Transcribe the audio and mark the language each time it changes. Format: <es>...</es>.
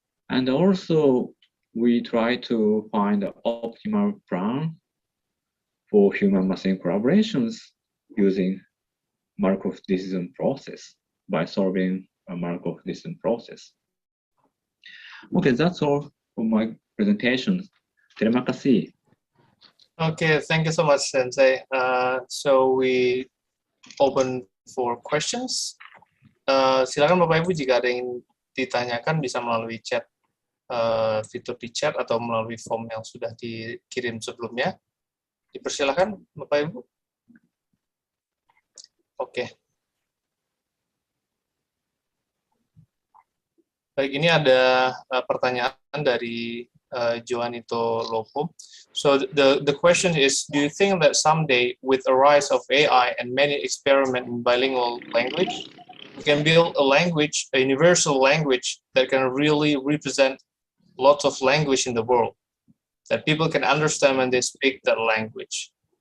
<en>And also we try to find the optimal plan for human-machine collaborations using Markov decision process by solving a Markov decision process. Okay, that's all for my presentation.</en> <id>Terima kasih.</id> <en>Okay, thank you so much, Sensei. So we open for questions.</en> <id>Silakan Bapak Ibu jika ada yang ditanyakan bisa melalui chat, fitur di chat atau melalui form yang sudah dikirim sebelumnya. Dipersilakan Bapak Ibu. Oke. Baik, ini ada pertanyaan dari Joanito Lopo.</id> <en>So the question is, do you think that someday with the rise of AI and many experiment in bilingual language, we can build a language, a universal language that can really represent lots of language in the world, that people can understand when they speak that language?</en>